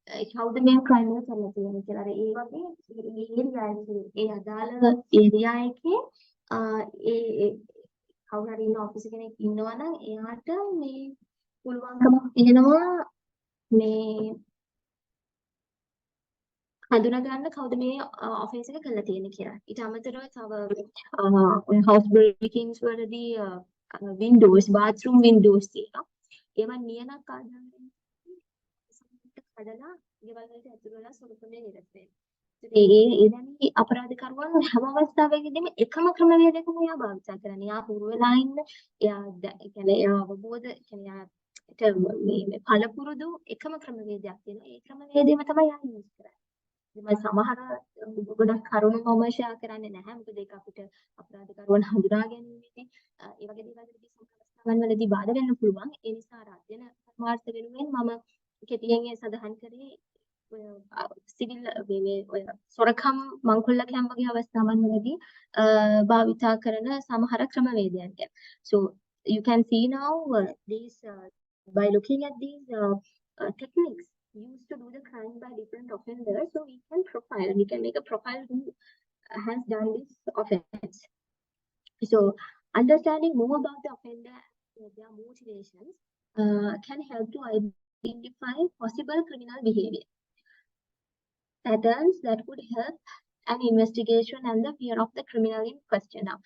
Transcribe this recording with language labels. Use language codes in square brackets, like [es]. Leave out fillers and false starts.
[si] කවුද මේ ක්‍රයිම් එක කරලා තියෙන්නේ කියලා. ඒ වගේ ඒරියා එකේ ඒ අදාළ ඒරියා එකේ ඒ කවුරු හරි ඉන්න ඔෆිස් කෙනෙක් ඉන්නවා නම් එයාට මේ පුළුවන්කමක් තියෙනවා මේ හඳුනා ගන්න කවුද මේ ඔෆෙන්ස් එක කරලා තියෙන්නේ කියලා. ඊට අමතරව තව [en] house breakings [si] වලදී [en] windows bathroom windows [si] තියෙනවා. ඒවා නියනක් ආදාරයෙන් කඩලා ගෙවල් වලට ඇතුළු වෙලා සොරකමේ නිරත වෙනවා. ඒ දැනි අපරාධකරුවන් හැම අවස්ථාවකදීම එකම ක්‍රමවේදයකම එයා භාවිත කරන්නේ. එයා හුරු වෙලා ඉන්න, එයා කියන්නේ එයා අවබෝධ කියන්නේ මේ පළපුරුදු එකම ක්‍රමවේදයක් තියෙනවා. ඒ ක්‍රමවේදයම තමයි එයා යූස් කරන්නේ. සමහර ගොඩක් කරුණු මම ෂෙයා කරන්නේ නැහැ. මොකද ඒක අපිට අපරාධකරුවන් හඳුනා ගැනීමේදී ඒ වගේ දේවල් වලදී සමහර වලදී බාධා වෙන්න පුළුවන්. ඒ නිසා අධ්‍යයන කර්මාර්ථ වෙනුවෙන් මම කෙටියෙන් ඒ සඳහන් කරේ සිවිල් මේ ඔය සොරකම් මංකොල්ලකම් වගේ අවස්ථාවන් වලදී භාවිතා කරන සමහර ක්‍රමවේදයන් ගැන. [en] So you can see now these by looking at these techniques used to do the crime by different offenders, so we can make a profile who has done this offense. So understanding more about the offender and their motivations can help to identify possible criminal behavior patterns that would help an investigation and the fear of the criminal in question.